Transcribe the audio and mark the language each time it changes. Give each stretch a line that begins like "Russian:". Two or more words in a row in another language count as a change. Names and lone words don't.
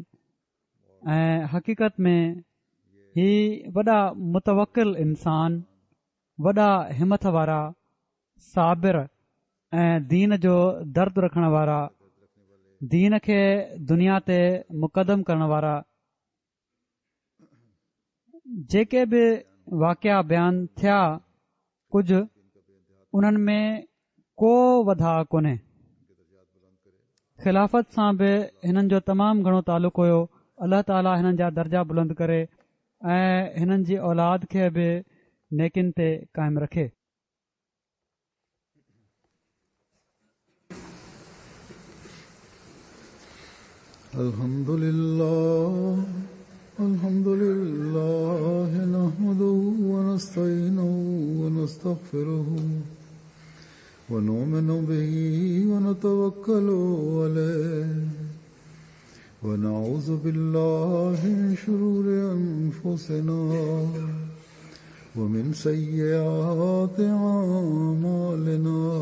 Sindhi: ऐं हक़ीक़त में ही वॾा मुतवकिल इंसान, वॾा हिमत वारा, साबिर ऐं दीन जो दर्द रखण वारा, दीन खे दुनिया ते मुक़दम करण वारा, जेके बि वाक़िया बयानु थिया कुझु उन्हनि में को वधा कोन्हे। ख़िलाफ़त सां बि हिननि जो तमामु घणो तालुक़ु हुयो। अल्लाह ताला हिननि जा दर्जा बुलंद करे ऐं हिननि जी औलाद खे बि नेकिन ते क़ाइमु रखे।
Arabic: الحمد لله الحمد لله نحمده و نستعينه و نستغفره و نؤمن به و نتوكل عليه و نعوذ بالله من شرور أنفسنا و من سيئات أعمالنا